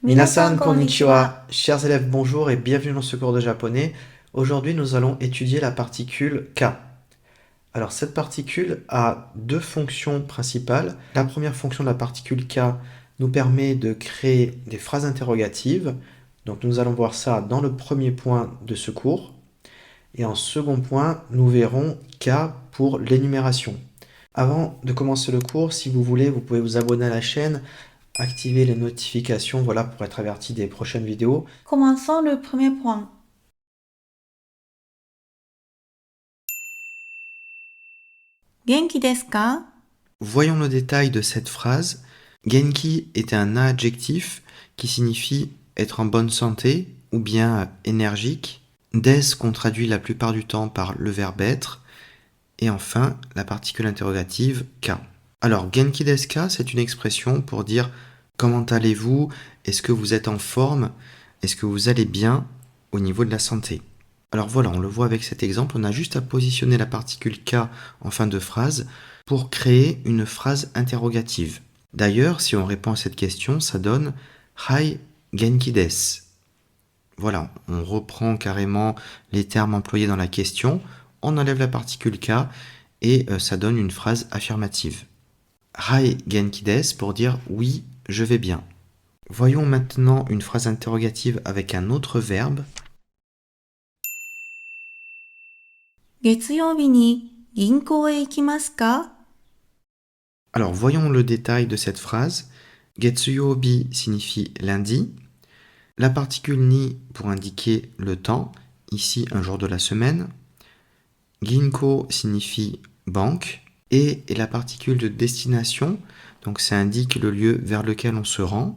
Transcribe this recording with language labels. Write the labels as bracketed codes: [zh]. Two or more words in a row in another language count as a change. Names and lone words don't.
[ja] みなさんこんにちは, [fr] chers élèves, bonjour et bienvenue dans ce cours de japonais. Aujourd'hui, nous allons étudier la particule K. Alors, cette particule a deux fonctions principales. La première fonction de la particule K nous permet de créer des phrases interrogatives. Donc, nous allons voir ça dans le premier point de ce cours. Et en second point, nous verrons K pour l'énumération. Avant de commencer le cours, si vous voulez, vous pouvez vous abonner à la chaîne, activer les notifications, voilà, pour être averti des prochaines vidéos. Commençons le premier point. [ja] 元気ですか? [fr] Voyons le détail de cette phrase. Genki est un adjectif qui signifie être en bonne santé ou bien énergique. Des qu'on traduit la plupart du temps par le verbe être. Et enfin, la particule interrogative ka. Alors, [ja] 元気ですか, [fr] c'est une expression pour dire comment allez-vous? Est-ce que vous êtes en forme? Est-ce que vous allez bien au niveau de la santé? Alors voilà, on le voit avec cet exemple, on a juste à positionner la particule K en fin de phrase pour créer une phrase interrogative. D'ailleurs, si on répond à cette question, ça donne [ja] はい元気です. [fr] Voilà, on reprend carrément les termes employés dans la question, on enlève la particule K et ça donne une phrase affirmative. [ja] はい元気です [fr] pour dire oui, je vais bien. Voyons maintenant une phrase interrogative avec un autre verbe. [ja] 月曜日に銀行へ行きますか? [fr] Alors voyons le détail de cette phrase. Getsuyobi signifie lundi. La particule ni pour indiquer le temps, ici un jour de la semaine. Ginko signifie banque. Et la particule de destination, donc ça indique le lieu vers lequel on se rend.